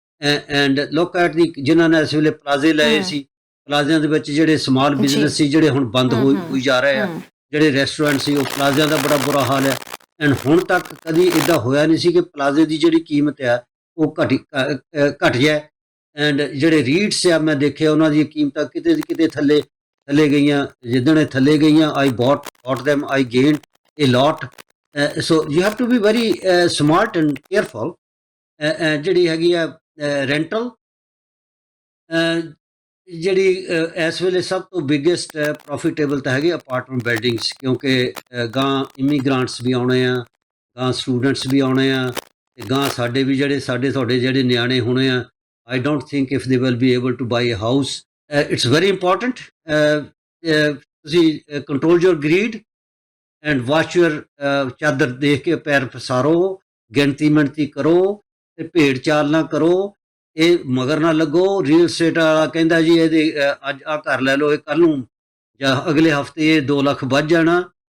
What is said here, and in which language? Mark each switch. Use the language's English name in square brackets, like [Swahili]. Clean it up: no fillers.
[Punjabi] And look at ਦੀ ਜਿਨ੍ਹਾਂ ਨੇ ਇਸ ਵੇਲੇ ਪਲਾਜ਼ੇ ਲਏ ਸੀ, ਪਲਾਜ਼ਿਆਂ ਦੇ ਵਿੱਚ ਜਿਹੜੇ ਸਮਾਲ ਬਿਜ਼ਨਸ ਸੀ ਜਿਹੜੇ ਹੁਣ ਬੰਦ ਹੋਈ ਜਾ ਰਹੇ ਆ, ਜਿਹੜੇ ਰੈਸਟੋਰੈਂਟ ਸੀ ਉਹ ਪਲਾਜ਼ਿਆਂ ਦਾ ਬੜਾ ਬੁਰਾ ਹਾਲ ਹੈ। ਐਂਡ ਹੁਣ ਤੱਕ ਕਦੀ ਇੱਦਾਂ ਹੋਇਆ ਨਹੀਂ ਸੀ ਕਿ ਪਲਾਜ਼ੇ ਦੀ ਜਿਹੜੀ ਕੀਮਤ ਆ ਉਹ ਘਟ ਜਾਏ। ਐਂਡ ਜਿਹੜੇ ਰੀਟਸ ਆ ਮੈਂ ਦੇਖਿਆ ਉਹਨਾਂ ਦੀਆਂ ਕੀਮਤਾਂ ਕਿਤੇ ਥੱਲੇ ਗਈਆਂ। ਜਿੱਦਣ ਇਹ ਥੱਲੇ ਗਈਆਂ [English] I bought them, I gained a lot. So you have to be very smart and careful. [Punjabi] ਜਿਹੜੀ ਹੈਗੀ ਆ ਰੈਂਟਲ, ਜਿਹੜੀ ਇਸ ਵੇਲੇ ਸਭ ਤੋਂ ਬਿਗੇਸਟ ਪ੍ਰੋਫਿਟੇਬਲ ਤਾਂ ਹੈਗੀ ਅਪਾਰਟਮੈਂਟ ਬਿਲਡਿੰਗਸ, ਕਿਉਂਕਿ ਗਾਂ ਇਮੀਗ੍ਰਾਂਟਸ ਵੀ ਆਉਣੇ ਆ, ਗਾਂ ਸਟੂਡੈਂਟਸ ਵੀ ਆਉਣੇ ਆ, ਤੇ ਗਾਂ ਸਾਡੇ ਵੀ ਤੁਹਾਡੇ ਜਿਹੜੇ ਨਿਆਣੇ ਹੋਣੇ ਆ। [English] I don't think if they will be able to buy a house. It's very important. [Punjabi] ਤੁਸੀਂ [English] control your greed and watch your [Punjabi] ਚਾਦਰ ਦੇਖ ਕੇ ਪੈਰ ਪਸਾਰੋ, ਗਿਣਤੀ ਕਰੋ ਤੇ ਭੇਡ ਚਾਲ ਨਾ ਕਰੋ, ਇਹ ਮਗਰ ਨਾ ਲੱਗੋ। ਰੀਅਲ ਸਟੇਟ ਵਾਲਾ ਕਹਿੰਦਾ ਜੀ ਇਹਦੇ ਅੱਜ ਆ ਘਰ ਲੈ ਲਓ, ਇਹ ਕੱਲ ਨੂੰ ਜਾਂ ਅਗਲੇ ਹਫਤੇ ਇਹ 2 ਲੱਖ ਵੱਧ ਜਾਣਾ।